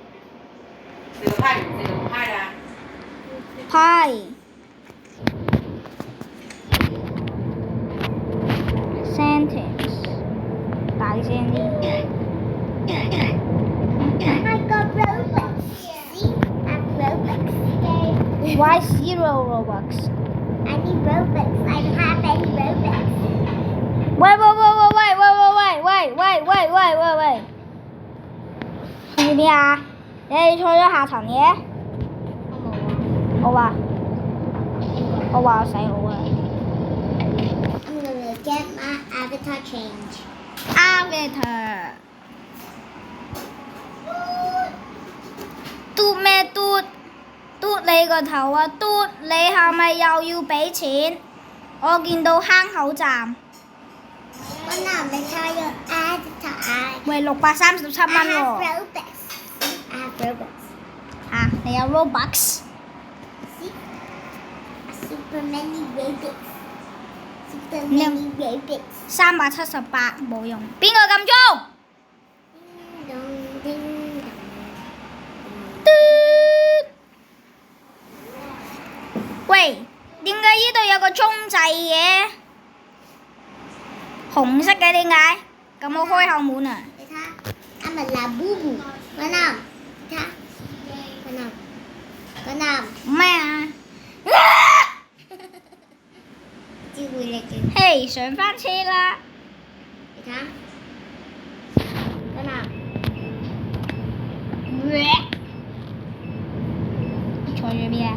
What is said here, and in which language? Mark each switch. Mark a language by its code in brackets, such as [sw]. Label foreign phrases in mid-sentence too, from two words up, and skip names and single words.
[yue] 派。Sentence。大聲啲。 [en] I got Robux. See? I have Robux. Why 0 Robux？ I need Robux. I don't have any Robux. [yue] 喂！邊啊？你錯咗下層嘢？我冇啊。我話我細佬啊。 [en] I'm gonna get my avatar change. Avatar。 [yue] 嘟咩嘟？嘟你個頭啊！嘟你係咪又要俾錢？我見到坑口站。我嗱你睇個 avatar。喂，637蚊 [en] I have [yue] 喎。 [en] Robux. I have Robux. [yue] 嚇，你有 Robux？ [en] Super many Robux. Super many Robux. [yue] 378 冇用。邊個撳鐘？嘟！喂，點解呢度有個鐘仔嘅？紅色嘅點解？咁我開後門啊！你睇 ， [en] I'm a labubu. [yue] 個男，你睇，個男，咩啊？知會你嘅。嘿，上翻車啦！你睇，個男，你坐咗邊啊？